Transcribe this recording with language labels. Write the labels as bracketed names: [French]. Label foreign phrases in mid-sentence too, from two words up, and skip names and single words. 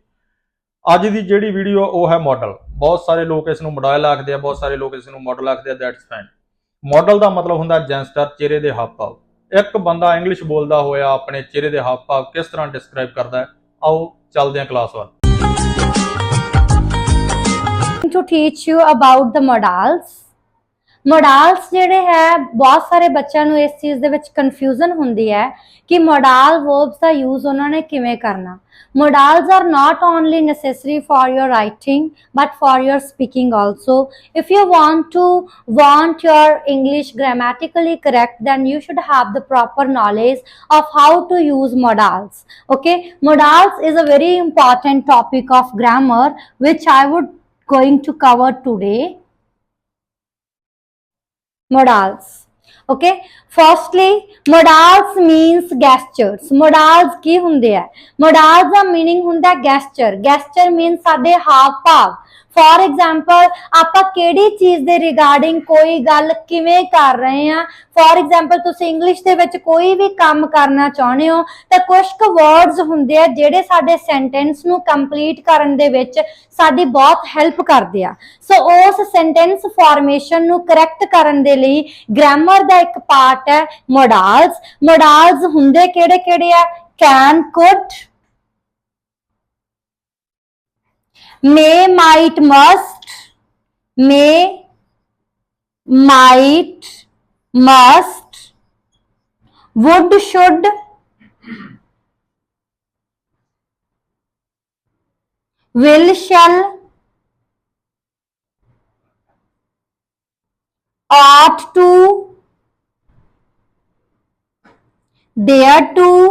[Punjabi] ਅੱਜ ਦੀ ਜਿਹੜੀ ਵੀਡੀਓ ਉਹ ਹੈ ਮਾਡਲ। ਬਹੁਤ ਸਾਰੇ ਲੋਕ ਇਸ ਨੂੰ ਮੋਡਲ ਆਖਦੇ ਆ, ਬਹੁਤ ਸਾਰੇ ਲੋਕ ਇਸ ਨੂੰ ਮਾਡਲ ਆਖਦੇ ਆ। [English] that's fine. [Punjabi] ਮਾਡਲ ਦਾ ਮਤਲਬ ਹੁੰਦਾ ਜੈਂਸਟਰ, ਚਿਹਰੇ ਦੇ ਹਾਵ ਭਾਵ। ਇੱਕ ਬੰਦਾ ਇੰਗਲਿਸ਼ ਬੋਲਦਾ ਹੋਇਆ ਆਪਣੇ ਚਿਹਰੇ ਦੇ ਹਾਵ ਭਾਵ ਕਿਸ ਤਰ੍ਹਾਂ ਡਿਸਕ੍ਰਾਈਬ ਕਰਦਾ ਹੈ, ਆਓ ਚੱਲਦੇ ਹਾਂ ਕਲਾਸ ਵੱਲ। [English] To teach you about the modals। [Punjabi] ਮੋਡਾਲਸ ਜਿਹੜੇ ਹੈ, ਬਹੁਤ ਸਾਰੇ ਬੱਚਿਆਂ ਨੂੰ ਇਸ ਚੀਜ਼ ਦੇ ਵਿੱਚ ਕਨਫਿਊਜ਼ਨ ਹੁੰਦੀ ਹੈ ਕਿ [English] modal verbs [Punjabi] ਦਾ ਯੂਜ਼ ਉਹਨਾਂ ਨੇ ਕਿਵੇਂ ਕਰਨਾ। [English] Modals are not only necessary for your writing but for your speaking also. If you want your English grammatically correct, then you should have the proper knowledge of how to use modals. Okay, modals is a very important topic of grammar which I would going to cover today. Modals. Okay, firstly modals means gestures। [Punjabi] modals ਕੀ ਹੁੰਦੇ ਆ? modals ਦਾ meaning ਹੁੰਦਾ gesture। [English] gesture means [Punjabi] ਸਾਡੇ ਹਾਵ ਭਾਵ। [English] for example [Punjabi] ਆਪਾਂ ਕਿਹੜੀ ਚੀਜ਼ ਦੇ ਰਿਗਾਰਡਿੰਗ ਕੋਈ ਗੱਲ ਕਿਵੇਂ ਕਰ ਰਹੇ ਆ। [English] for example [Punjabi] ਤੁਸੀਂ ਇੰਗਲਿਸ਼ ਦੇ ਵਿੱਚ ਕੋਈ ਵੀ ਕੰਮ ਕਰਨਾ ਚਾਹੁੰਦੇ ਹੋ ਤਾਂ ਕੁਝ ਕੁ ਵਰਡਸ ਹੁੰਦੇ ਆ ਜਿਹੜੇ ਸਾਡੇ ਸੈਂਟੈਂਸ ਨੂੰ ਕੰਪਲੀਟ ਕਰਨ ਦੇ ਵਿੱਚ ਸਾਡੀ ਬਹੁਤ ਹੈਲਪ ਕਰਦੇ ਆ। ਸੋ ਉਸ [English] sentence formation [Punjabi] ਨੂੰ ਕਰੈਕਟ ਕਰਨ ਦੇ ਲਈ ਗ੍ਰਾਮਰ ਦਾ ਇੱਕ ਪਾਰਟ ਹੈ ਮੋਡਾਲਸ। ਮੋਡਾਲਸ ਹੁੰਦੇ ਕਿਹੜੇ ਕਿਹੜੇ ਆ? [English] can, could, may, might, must, may, might, must, would, should, will, shall, ought to, dare to,